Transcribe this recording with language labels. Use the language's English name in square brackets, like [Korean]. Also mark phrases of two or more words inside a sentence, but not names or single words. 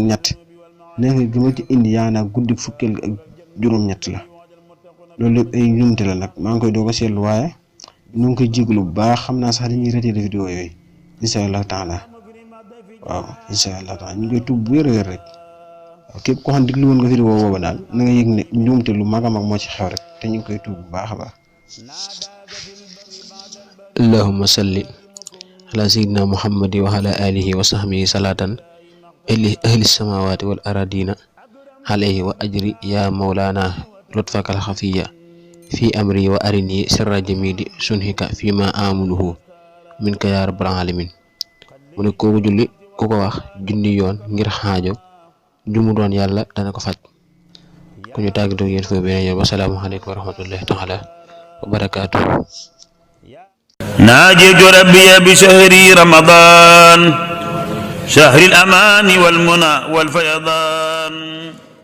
[Wolof] ñett naafila gi ma ci indi yaa naa guddi fukkeel ga ak juróom-ñett la loolu lépp ay njuumte la nag maa ngi koy doog a seetlu waaye ñu ngi koy jéglu bu baax xam naa sax dañuy [French] retiré vidéo [Wolof] yooyu [Arabic] إن شاء الله تعالى [Wolof] waaw [Arabic] إن شاء الله تعالى [Wolof] ñu ngi koy tuub bu wér rek waaw képp koo xam ne déglu woon nga vidéo booba daal na nga yëg ne njuumte lu mag a mag moo ci xew rek te ñu ngi koy tuub bu baax a baax. [Arabic] اللهم صل على سيدنا محمد وعلى آله وصحبه صلاة أهل السماوات والأرضين عليه وأجري يا مولانا لطفك الخفي في أمري وأرني سر جميل صنعك فيما أؤمله منك يا رب العالمين. [Wolof] mu ne kooku julli ku ko wax junni yoon ngir xaajo jumu doon yàlla dana ko faj. ku ñu tàggatoo yéen foofu beneen yoon [Arabic] والسلام عليكم ورحمة الله تعالى وبركاته. ناجيت ربي بشهر رمضان شهر الأمان والمنى والفيضان.